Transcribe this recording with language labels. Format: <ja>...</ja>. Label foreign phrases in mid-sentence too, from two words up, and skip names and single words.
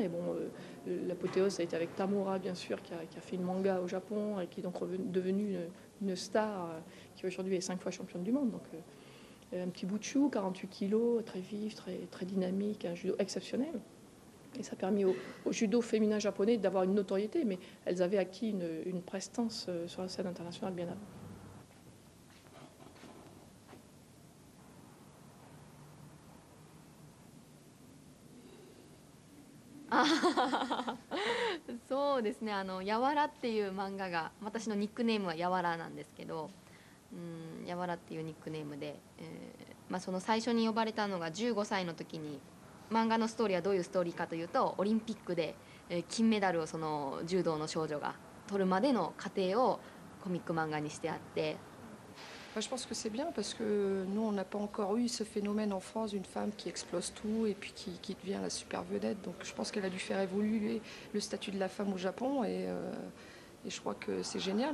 <fr>Et bon, l'apothéose, ça a été avec Tamura, bien sûr, qui a fait une manga au Japon et qui est donc devenue une star qui aujourd'hui est 5 fois championne du monde. Donc, un petit bout de chou, 48 kilos, très vif, très dynamique, un judo exceptionnel. Et ça a permis au judo féminin japonais d'avoir une notoriété, mais elles avaient acquis une prestance sur la scène internationale bien avant.</fr> <ja>そうですね、やわらっていう漫画が、私のニックネームはやわらなんですけど、やわらっていうニックネームで、その最初に呼ばれたのが15歳の時に、漫画のストーリーはどういうストーリーかというと、オリンピックで金メダルをその柔道の少女が取るまでの過程をコミック漫画にしてあって。</ja> <fr>Je pense que c'est bien parce que nous, on n'a pas encore eu ce phénomène en France d'une femme qui explose tout et puis qui devient la super vedette. Donc je pense qu'elle a dû faire évoluer le statut de la femme au Japon et je crois que c'est génial.</fr>